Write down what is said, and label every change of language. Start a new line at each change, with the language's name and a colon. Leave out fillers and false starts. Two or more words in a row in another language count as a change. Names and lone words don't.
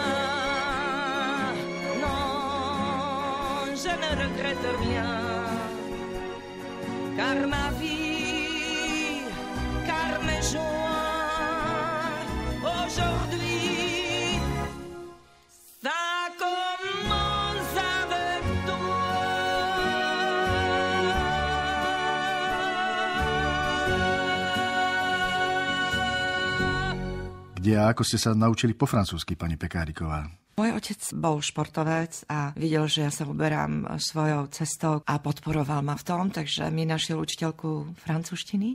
French: Non, je ne regrette rien. Car ma vie, car mes joies, aujourd'hui, ça commence avec toi.
Slovak: Kde a ako ste sa naučili po francúzsky, pani Pekáriková? Môj otec bol športovec a videl, že ja sa uberám svojou cestou a podporoval ma v tom, takže mi našiel učiteľku francúzštiny.